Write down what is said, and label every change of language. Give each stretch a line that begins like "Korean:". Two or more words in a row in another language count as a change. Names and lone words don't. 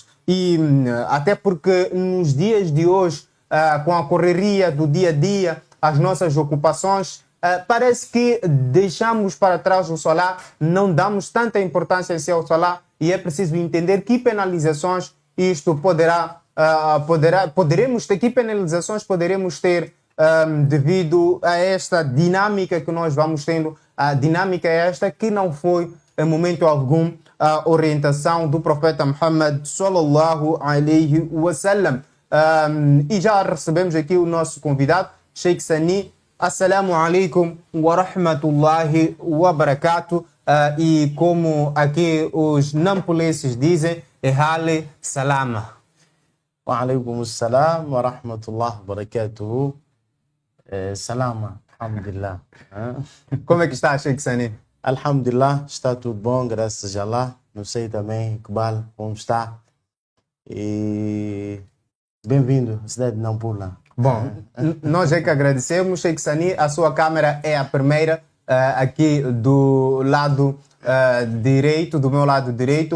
Portuguese: E até porque nos dias de hoje, com a correria do dia a dia, as nossas ocupações, parece que deixamos para trás o Salah, não damos tanta importância ao Salah e é preciso entender que penalizações isto poderemos ter, que penalizações poderemos ter devido a esta dinâmica que nós vamos tendo. A dinâmica é esta que não foi em momento algum a orientação do profeta Muhammad
Arabic: صلى الله عليه وسلم.
Portuguese: E já recebemos aqui o nosso convidado, Sheikh Sani.
Arabic: السلام عليكم ورحمة الله وبركاته.
Portuguese: E como aqui os nampulenses dizem,
Makhuwa: Ehale Salama.
Arabic: وعليكم السلام ورحمة الله وبركاته.
Makhuwa: Salama, alhamdulillah.
Portuguese: Como é que está, Sheikh Sani? Alhamdulillah, está tudo bom, graças a Allah. Não sei também, Iqbal, como está. E bem-vindo à cidade de Nampula. Bom, nós é que agradecemos, Sheikh Sani. A sua câmera é a primeira aqui do lado direito, do meu lado direito.